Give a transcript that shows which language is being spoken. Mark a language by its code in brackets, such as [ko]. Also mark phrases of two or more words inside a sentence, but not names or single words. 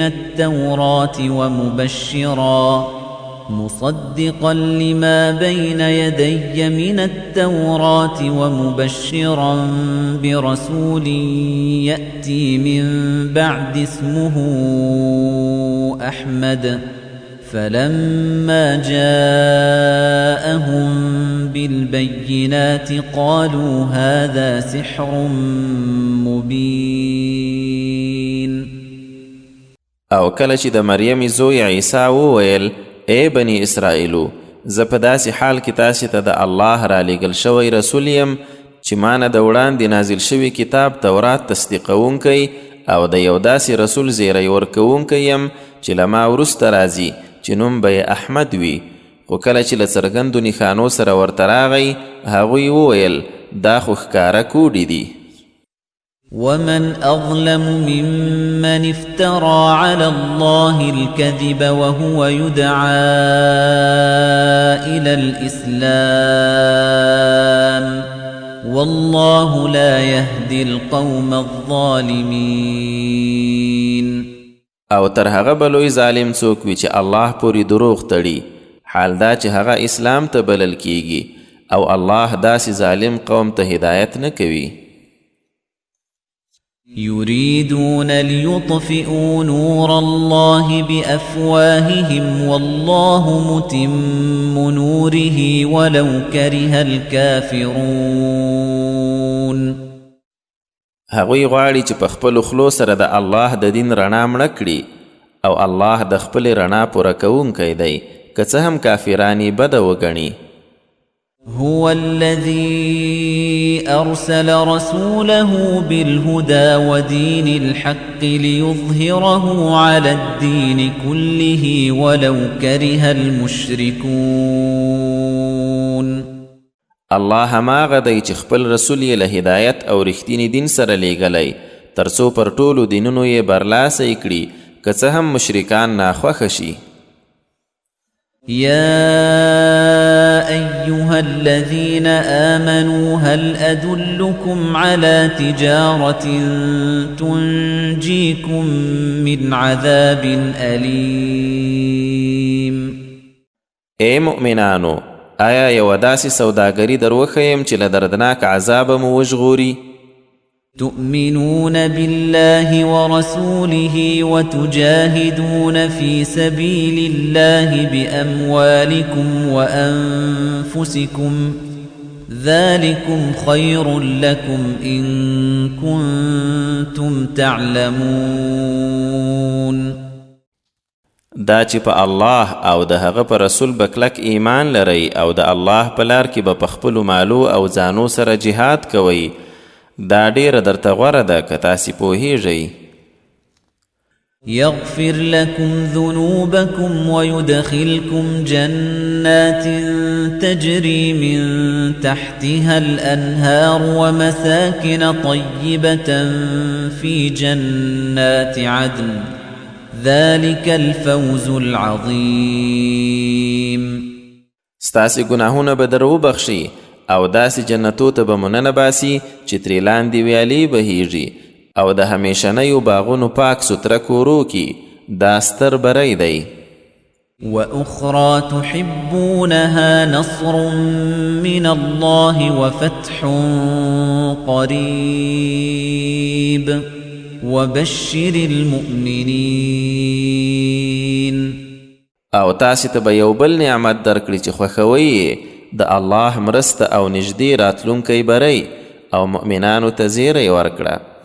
[ar] مِنَ التَّوْرَاةِ وَمُبَشِّرًا بِرَسُولٍ يَأْتِي مِن بَعْدِ اسْمُهُ أَحْمَدُ. فَلَمَّا جَاءَهُم بِالْبَيِّنَاتِ قَالُوا هَذَا سِحْرٌ مُبِينٌ. [ps] او کله چې د مریم زوی عیسی وویل ای بني اسرائیلو، زه په داسې حال کې تاسې ته د الله رالیږل شوی رسول یم چې ما نه د وړاندې نازل شوي کتاب تورات تصدیقونکی او د یو داسې رسول زیری ورکوونکی یم چې له ما وروسته راځي چې نوم به یې احمد وي. خو کله چې له څرګندو نښانو سره ورته راغی هغوی وویل دا خو ښکاره کوډې دي. [ar] وَمَنْ أَظْلَمُ مِمَّنِ افْتَرَى عَلَى اللَّهِ الْكَذِبَ وَهُوَ يُدْعَى إِلَى الْإِسْلَامِ وَاللَّهُ لَا يَهْدِي الْقَوْمَ الظَّالِمِينَ. [ps] او تر هغه بلوی ظالم څوک وي چې الله پورې دروغ تړي، حال دا چې هغه اسلام ته بلل کیږي او الله داسې ظالم قوم ته هدایت نه کوي. [ar] يريدون ليطفئوا نور الله بأفواههم والله متم نوره ولو كره الكافرون. [ps] هغوی غواړي چې په خپلو خلو سره د الله د دین رڼا مړه کړي او الله د خپلې رڼا پوره کوونکی دی که څه هم کافرانی بده وګڼي. [ar] هو الذي أرسل رسوله بالهدى ودين الحق ليظهره على الدين كله ولو كره المشركون. [ps] الله هماغه دی چې خپل رسول یې له هدایت او رښتیني دین سره لیږلی تر څو پر ټولو دینونو یې برلاسی کړي که څه هم مشرکان ناخوښه شي. [ar] يا أيها الذين آمنوا هل أدلكم على تجارة تنجيكم من عذاب أليم. [ps] اے مؤمنانو، آیا یو داسې سوداګري در وښیم چې له دردناک عذابه مو وژغوري؟ [ar] تؤمنون بالله ورسوله وتجاهدون في سبيل الله بأموالكم وأنفسكم ذلكم خير لكم إن كنتم تعلمون. [ps] دا چې په الله او د هغه په رسول به کلک ایمان لرئ او د الله په لار کې به په خپلو مالو او ځانو سره جهاد کوئ، دا ډیره درته غوره ده که تاسې پوهیږئ. [ar] يغفر لكم ذنوبكم ويدخلكم جنات تجري من تحتها الأنهار ومساكن طيبة في جنات عدن ذلك الفوز العظيم. [ps] ستاسې ګناهونه به در وبخشي او داسې جنتو ته به مو ننباسي چې ترې لاندې ویالې بهیږي او د همیشنیو باغونو پاک سوتره کورو کې. دا ستر بری دی. [ar] وأخرى تحبونها نصر من الله وفتح قريب وبشر المؤمنين. [ps] او تاسې ته به یو بل نعمت درکړي چې خوښوي د الله مرسته او نږدې راتلونکی بری او مؤمنانو ته زیری ورکړه.